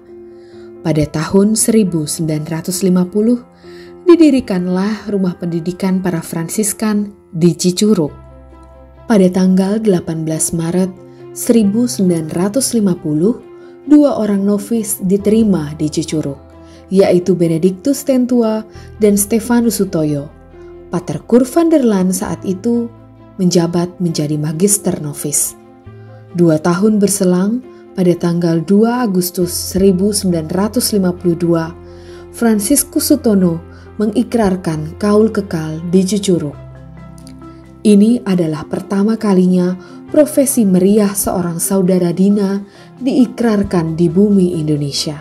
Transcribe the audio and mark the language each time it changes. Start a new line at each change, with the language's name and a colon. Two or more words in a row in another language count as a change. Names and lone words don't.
Indonesian: Pada tahun 1950, didirikanlah rumah pendidikan para Fransiskan di Cicurug. Pada tanggal 18 Maret 1950, 2 orang novis diterima di Cicurug, yaitu Benedictus Tentua dan Stefanus Sutoyo. Pater Cor van der Laan saat itu menjabat menjadi magister novis. 2 tahun berselang, pada tanggal 2 Agustus 1952, Fransiskus Sutono mengikrarkan kaul kekal di Cicurug. Ini adalah pertama kalinya profesi meriah seorang saudara Dina diikrarkan di bumi Indonesia.